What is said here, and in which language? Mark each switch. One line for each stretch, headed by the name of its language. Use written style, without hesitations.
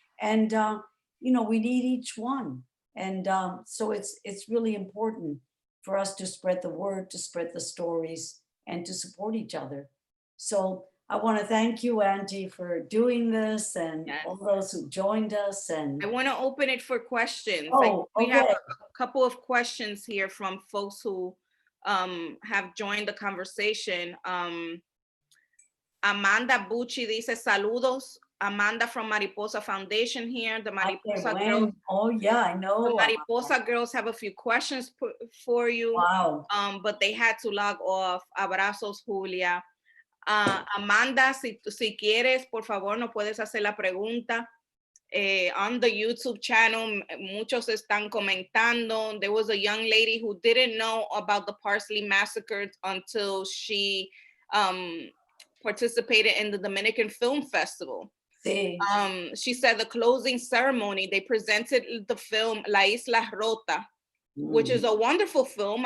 English: And, you know, we need each one. And so it's really important for us to spread the word, to spread the stories, and to support each other. So I want to thank you, Auntie, for doing this, and all those who joined us. And I want to open it for questions. We have a couple of questions here from folks who have joined the conversation.
Spanish: Amanda Bucci dice saludos.
English: Amanda from Mariposa Foundation here. The Mariposa Girls. Oh yeah, I know. The Mariposa Girls have a few questions for you. Wow. But they had to log off.
Spanish: Abrazos, Julia. Amanda, si quieres, por favor, no puedes hacer la pregunta.
English: On the YouTube channel,
Spanish: muchos están comentando.
English: There was a young lady who didn't know about the Parsley Massacre until she participated in the Dominican Film Festival.
Spanish: Sí.
English: She said the closing ceremony, they presented the film La Isla Rota, which is a wonderful film.